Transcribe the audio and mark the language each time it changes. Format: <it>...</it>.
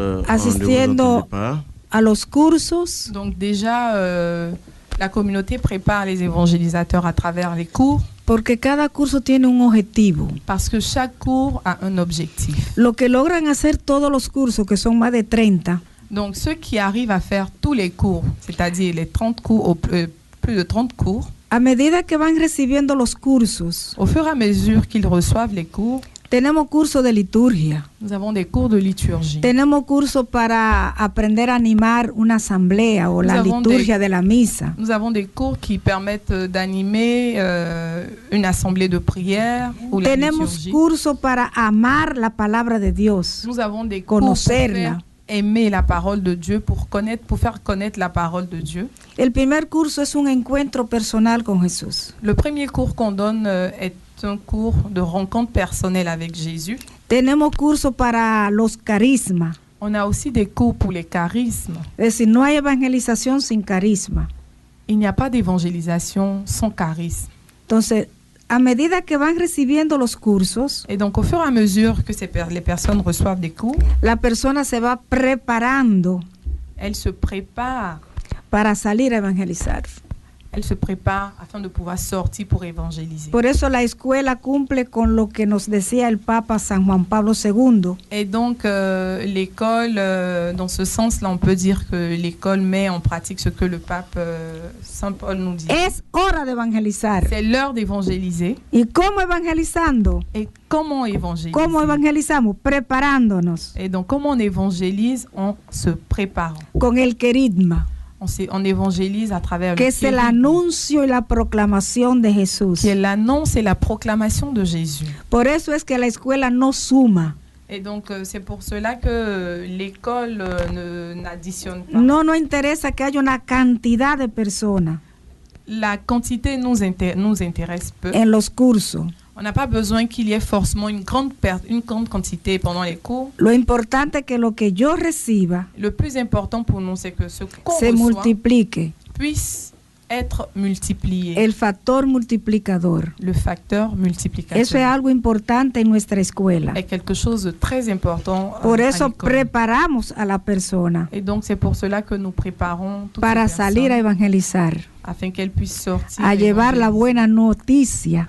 <es>asistiendo a los cursos.</es> <fr>Donc déjà, la communauté prépare les évangélisateurs à travers les cours.</fr> <es>Porque cada curso tiene un objetivo.</es> <fr>Parce que chaque cours a un objectif.</fr> <es>Lo que logran hacer todos los cursos, que son más de 30.</es> <fr>Donc ceux qui arrivent à faire tous les cours, c'est-à-dire les 30 cours, plus de 30 cours,</fr> <es>a medida que van recibiendo los cursos,</es> <fr>au fur et à mesure qu'ils reçoivent les cours,</fr> <es>tenemos cursos de liturgia.</es> <fr>Nous avons des cours de liturgie.</fr> <es>Tenemos cursos para aprender a animar una asamblea o la liturgia de la misa.</es> <fr>Nous avons des cours qui permettent d'animer une assemblée de prière ou la liturgie.</fr> <es>Tenemos cursos para amar la palabra de Dios.</es> <fr>Nous avons des cours pour faire aimer la parole de Dieu, pour faire connaître la parole de Dieu.</fr> <es>El primer curso es un encuentro personal con Jesús.</es> <fr>Le premier cours qu'on donne est un cours de rencontre personnelle avec Jésus.</fr> <es>Tenemos cursos para los carismas.</es> <fr>On a aussi des cours pour les charismes.</fr> <es>Es decir, no hay evangelización sin carisma.</es> <fr>Il n'y a pas d'évangélisation sans charisme.</fr> <es>Entonces, a medida que van recibiendo los cursos,</es> <fr>et donc au fur et à mesure que les personnes reçoivent des cours,</fr> <es>la persona se va preparando.</es> <fr>Elle se prépare</fr> <es>para salir a evangelizar.</es> <fr>Elle se prépare afin de pouvoir sortir pour évangéliser.</fr> <es>Por eso la escuela cumple con lo que nos decía el Papa San Juan Pablo II.</es> <fr>Et donc l'école, dans ce sens-là, on peut dire que l'école met en pratique ce que le pape Saint Paul nous dit.</fr> <es>Es hora de evangelizar.</es> <fr>C'est l'heure d'évangéliser.</fr> <es>¿Y cómo evangelizando?</es> <fr>Et comment évangéliser?</fr> <es>¿Cómo evangelizamos? Preparándonos.</es> <fr>Et donc comment on évangélise? En se préparant.</fr> <es>Con el querigma.</es> <fr>On évangélise à travers</fr> <es>que</es> <fr>le</fr> <es>es el anuncio y la proclamación de Jesús.</es> <fr>Qui est l'annonce et la proclamation de Jésus.</fr> <es>Por eso es que la escuela no suma.</es> <fr>Et donc c'est pour cela que l'école n'additionne pas.</fr> <es>No interesa que haya una cantidad de personas.</es> <fr>La quantité nous intéresse peu.</fr> <es>En los cursos.</es> <fr>On n'a pas besoin qu'il y ait forcément une grande quantité pendant les cours.</fr> <es>Lo importante es que lo que yo reciba,</es> <fr>le plus important pour nous, c'est que ce qu'on</fr> <es>se multiplique,</es> <fr>puisse être multiplié.</fr> <es>El factor multiplicador.</es> <fr>Le facteur multiplicateur.</fr> <es>Eso es algo importante en nuestra escuela.</es> <fr>Es quelque chose de très important.</fr> <es>Por eso preparamos a la persona.</es> <fr>Et donc c'est pour cela que nous préparons</fr> <es>para salir a evangelizar.</es> <fr>Afin qu'elle puisse sortir.</fr> <es>A llevar la buena noticia.</es>